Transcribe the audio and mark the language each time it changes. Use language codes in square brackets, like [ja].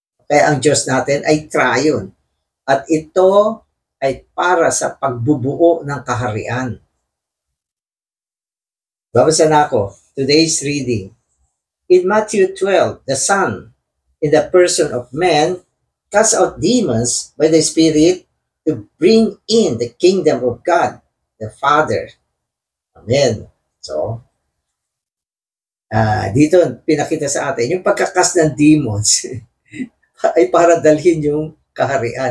[tl] Kaya ang Diyos natin ay triune. At ito ay para sa pagbubuo ng kaharian. Babasa na ako. [en] Today's reading. In Matthew 12, the Son, in the person of man, casts out demons by the Spirit to bring in the kingdom of God, the Father. Amen. [tl] So, dito pinakita sa atin, yung pagkakas ng demons ay para dalhin yung kaharian.